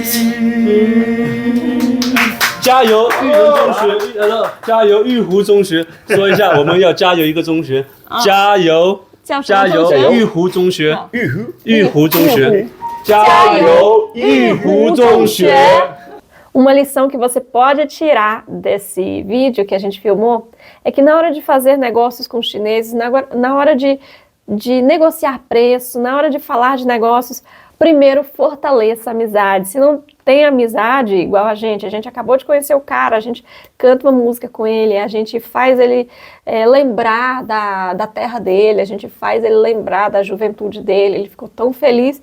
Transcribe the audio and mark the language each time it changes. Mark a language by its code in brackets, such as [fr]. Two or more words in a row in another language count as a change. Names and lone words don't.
[zh] 加油，玉人中学，加油，玉湖中学，说一下，我们要加油一个中学，加油，加油，玉湖中学，玉湖中学，加油，玉湖中学。 [pt] Uma lição que você pode tirar desse vídeo que a gente filmou é que na hora de fazer negócios com os chineses, na hora de negociar preço, na hora de falar de negócios, primeiro fortaleça a amizade. Se não tem amizade igual a gente acabou de conhecer o cara, a gente canta uma música com ele, a gente faz ele lembrar da terra dele, a gente faz ele lembrar da juventude dele, ele ficou tão feliz.